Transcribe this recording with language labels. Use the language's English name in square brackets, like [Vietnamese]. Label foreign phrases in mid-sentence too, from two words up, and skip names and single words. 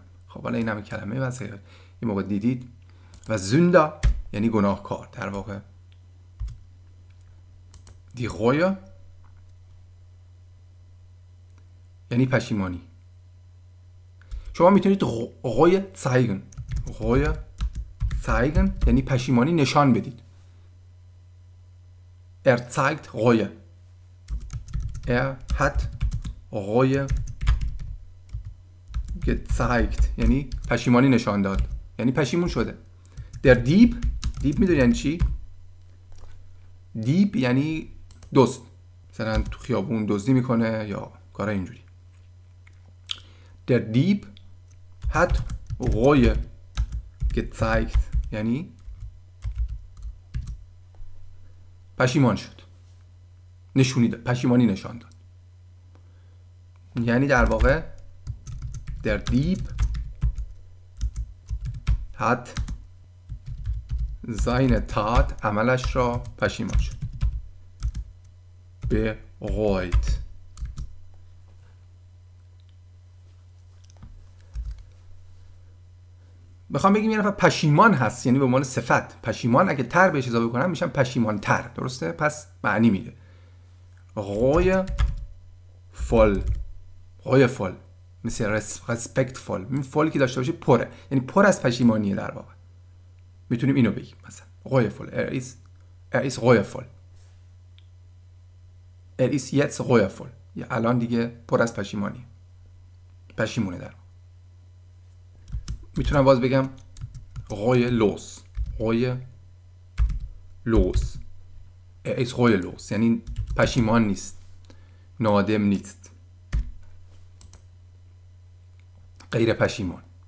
[Persian] خب حالا این هم کلمه واسه این موقع دیدید. و زنده یعنی گناهکار در واقع. [German] die Reue [Persian] یعنی پشیمانی. شما میتونید غوی zeigen یعنی پشیمانی نشان بدید. [German] zeigt Reue. hat Reue gezeigt [Persian] یعنی پشیمانی نشان داد، یعنی پشیمون شده. [German] der Dieb [Persian] دیب میدونی یعنی چی؟ دیب یعنی دزد، مثلا تو خیابون دزدی میکنه یا کارا اینجوری. [German] Der Dieb hat Reue gezeigt [Persian] یعنی پشیمان شد، نشونی داد، پشیمانی نشان داد. یعنی در واقع [German] der Dieb hat seine Tat [Persian] عملش را پشیمان شد. [German] bereut. [Persian] بخوام بگیم یه نفر پشیمان هست یعنی به عنوان صفت پشیمان، اگه تر بهش اضافه کنم میشن پشیمان تر، درسته؟ پس معنی میده [German] reue voll [Persian] مثل respectful. این فال که داشته باشه پره، یعنی پر از پشیمانیه در واقع. میتونیم اینو بگیم مثلا [German] reue voll er ist reuevoll er ist jetzt reuevoll، [Persian] یا الان دیگه پر از پشیمانیه، پشیمونه در واقع. میتونم باز بگم [German] reuelos er ist reuelos [Persian] یعنی پشیمان نیست، نادم نیست، غیر پشیمان.